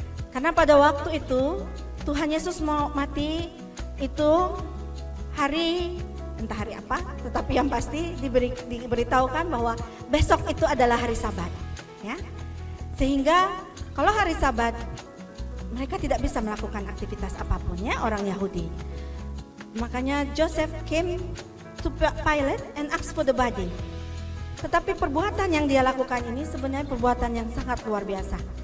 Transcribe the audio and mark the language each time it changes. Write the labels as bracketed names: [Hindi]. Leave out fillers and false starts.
[Indonesian] Karena pada waktu itu Tuhan Yesus mau mati itu hari, entah hari apa, tetapi yang pasti diberitahukan bahwa besok itu adalah hari Sabat, ya. Sehingga kalau hari Sabat mereka tidak bisa melakukan aktivitas apapun, ya, orang Yahudi. [English] Makanya Joseph came to Pilate and asked for the body. [Indonesian] Tetapi perbuatan yang dia lakukan ini sebenarnya perbuatan yang sangat luar biasa.